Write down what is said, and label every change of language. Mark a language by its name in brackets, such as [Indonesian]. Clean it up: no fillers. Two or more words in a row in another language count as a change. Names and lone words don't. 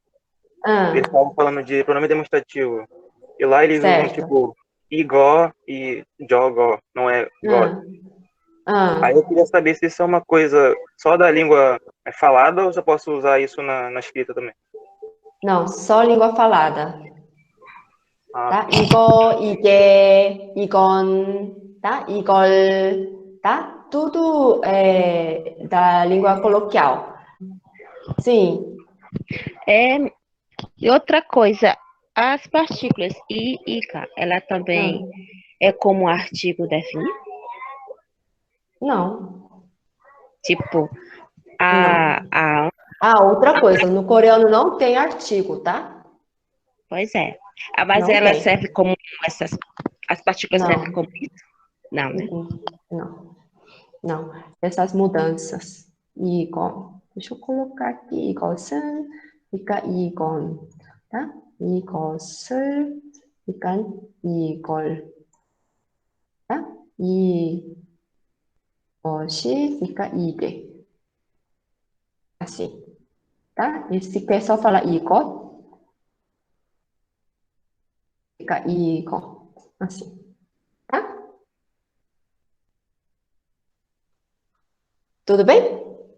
[Portuguese] Eles estavam falando de pronome demonstrativo. E lá eles usam, tipo, igó e jogó, não é gó. Aí eu queria saber se isso é uma coisa só da língua falada ou se eu posso usar isso na escrita também. Não, só língua falada. Tá? [Korean] 이거, 이게, 이건, tá? 이걸, [Portuguese] tá? Tudo da língua coloquial. Sim. E outra coisa, as partículas I e K, ela também é como artigo definido? Não. Tipo, outra coisa, no coreano não tem artigo, tá? Pois é. Mas não ela tem. serve como as partículas servem como isso? Não, né? Não. Essas mudanças. 이건. Deixa eu colocar aqui. [Korean] 이것은, 그러니까 이건, tá? 이것을, 그러니까 이걸, tá? 이것이, 그러니까 이게. [Portuguese] Assim, tá? E se quer só falar 이것, fica 이거, assim, tá? Tudo bem?